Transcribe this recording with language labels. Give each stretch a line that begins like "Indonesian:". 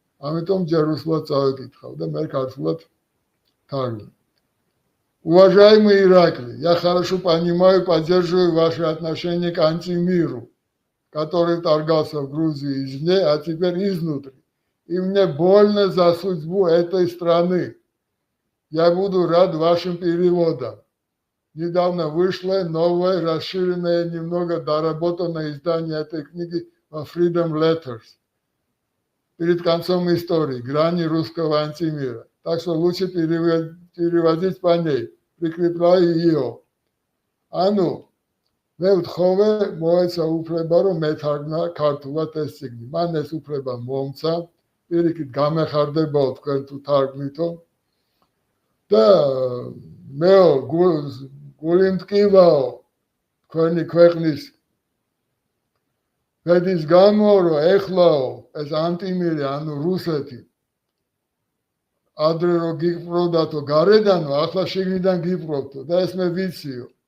Georgian: ამიტომ ჯერ რუსულად წავიკითხავ და მე ქართულად თარგმნი
Russian: Уважаемый Ираклий, я хорошо понимаю, поддерживаю ваши отношения к антимиру, который торгался в Грузии извне, а теперь изнутри. И мне больно за судьбу этой страны. Я буду рад вашим переводам. Недавно вышло новое, расширенное, немного доработанное издание этой книги во Freedom Letters. Перед концом истории, грани русского антимира. Так что лучше переводить по ней. Прикрепляю ее.
Georgian: А ну, მე ვთხოვე მოეცა უფლება რომ მეთარგმნა ქართულად ეს წიგნი. მან ეს უფლება მომცა, პირიქით გამეხარდებაო თქვენ თუ თარგმნითო. და მეო გული მტკივაო თქვენი ქვეყნის ბედის გამო რომ ეხლაო ეს ანტიმირი ანუ რუსეთი ადრე რომ გიპყროდათო გარედანო ახლა შიგნიდან გიპყრობთო და ეს მე ვიციო.